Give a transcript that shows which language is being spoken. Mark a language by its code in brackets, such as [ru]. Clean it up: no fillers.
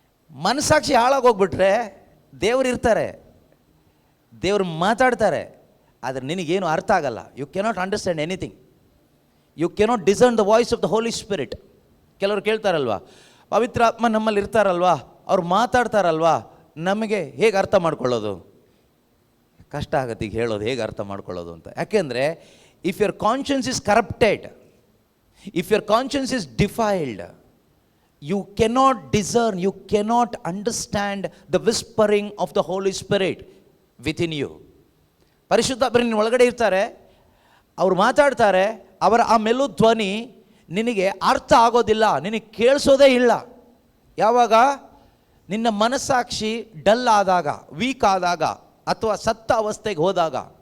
[kn] ಮನಸ್ಸಾಕ್ಷಿ ಹಾಳಾಗೋಗ್ಬಿಟ್ರೆ ದೇವರು ಇರ್ತಾರೆ, ದೇವರು ಮಾತಾಡ್ತಾರೆ, ಆದರೆ ನಿನಗೇನು ಅರ್ಥ ಆಗಲ್ಲ. [en] You cannot understand anything. You cannot discern the voice of the Holy Spirit. [kn] ಕೆಲವರು ಕೇಳ್ತಾರಲ್ವಾ, ಪವಿತ್ರ ಆತ್ಮ ನಮ್ಮಲ್ಲಿ ಇರ್ತಾರಲ್ವಾ, ಅವ್ರು ಮಾತಾಡ್ತಾರಲ್ವಾ, ನಮಗೆ ಹೇಗೆ ಅರ್ಥ ಮಾಡ್ಕೊಳ್ಳೋದು? ಕಷ್ಟ ಆಗುತ್ತೆ ಈಗ ಹೇಳೋದು, ಹೇಗೆ ಅರ್ಥ ಮಾಡ್ಕೊಳ್ಳೋದು ಅಂತ. ಯಾಕೆಂದರೆ [en] If your conscience is corrupted, if your conscience is defiled, you cannot discern, you cannot understand the whispering of the Holy Spirit within you. [kn] ಪರಿಶುದ್ಧಾತ್ಮ ನಿನ್ನ ಒಳಗಡೆ ಇರ್ತಾರೆ, ಅವ್ರು ಮಾತಾಡ್ತಾರೆ, ಅವರ ಆ ಮೆಲು ಧ್ವನಿ ನಿನಗೆ ಅರ್ಥ ಆಗೋದಿಲ್ಲ, ನಿನಗೆ ಕೇಳಿಸೋದೇ ಇಲ್ಲ. ಯಾವಾಗ? ನಿನ್ನ ಮನಸ್ಸಾಕ್ಷಿ ಡಲ್ ಆದಾಗ, ವೀಕ್ ಆದಾಗ, ಅಥವಾ ಸತ್ತ ಅವಸ್ಥೆಗೆ ಹೋದಾಗ.